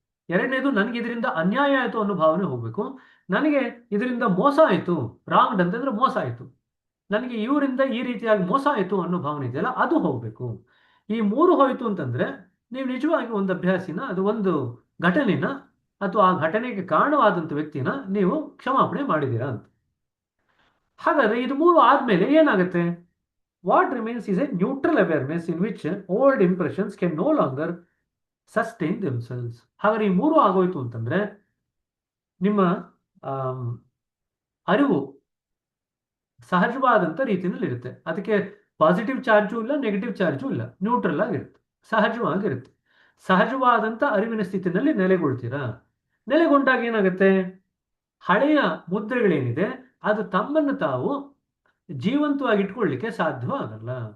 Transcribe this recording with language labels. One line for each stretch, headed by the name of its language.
Kannada: ಎರಡನೇದು, ನನಗೆ ಇದರಿಂದ ಅನ್ಯಾಯ ಆಯಿತು ಅನ್ನೋ ಭಾವನೆ ಹೋಗಬೇಕು. ನನಗೆ ಇದರಿಂದ ಮೋಸ ಆಯಿತು, ರಾಂಗ್ಡ್ ಅಂತಂದ್ರೆ ಮೋಸ ಆಯಿತು, ನನಗೆ ಇವರಿಂದ ಈ ರೀತಿಯಾಗಿ ಮೋಸ ಆಯಿತು ಅನ್ನೋ ಭಾವನೆ ಇದೆಯಲ್ಲ, ಅದು ಹೋಗಬೇಕು. ಈ ಮೂರು ಹೋಯಿತು ಅಂತಂದ್ರೆ ನೀವು ನಿಜವಾಗಿ ಒಂದು ಅಭ್ಯಾಸಿನ, ಅದು ಒಂದು ಘಟನೆನ ಅಥವಾ ಆ ಘಟನೆಗೆ ಕಾರಣವಾದಂಥ ವ್ಯಕ್ತಿನ ನೀವು ಕ್ಷಮಾಪಣೆ ಮಾಡಿದ್ದೀರಾ ಅಂತ. ಹಾಗಾದ್ರೆ ಇದು ಮೂರು ಆದ್ಮೇಲೆ ಏನಾಗುತ್ತೆ?
English: What remains is a neutral awareness in which old impressions can no longer sustain themselves.
Kannada: ಹಾಗಾದ್ರೆ ಈ ಮೂರು ಆಗೋಯ್ತು ಅಂತಂದ್ರೆ ನಿಮ್ಮ ಆಮ್, ಅರಿವು ಸಹಜವಾದಂಥ ರೀತಿಯಲ್ಲಿ ಇರುತ್ತೆ. ಅದಕ್ಕೆ ಪಾಸಿಟಿವ್ ಚಾರ್ಜು ಇಲ್ಲ, ನೆಗೆಟಿವ್ ಚಾರ್ಜು ಇಲ್ಲ, ನ್ಯೂಟ್ರಲ್ ಆಗಿರುತ್ತೆ, ಸಹಜವಾಗಿರುತ್ತೆ. ಸಹಜವಾದಂಥ ಅರಿವಿನ ಸ್ಥಿತಿನಲ್ಲಿ ನೆಲೆಗೊಳ್ತೀರಾ. ನೆಲೆಗೊಂಡಾಗ ಏನಾಗುತ್ತೆ, ಹಳೆಯ ಮುದ್ರೆಗಳೇನಿದೆ ಅದು ತಮ್ಮನ್ನು ತಾವು ಜೀವಂತವಾಗಿ ಇಟ್ಕೊಳ್ಳಿಕ್ಕೆ ಸಾಧ್ಯವಾಗಲ್ಲ.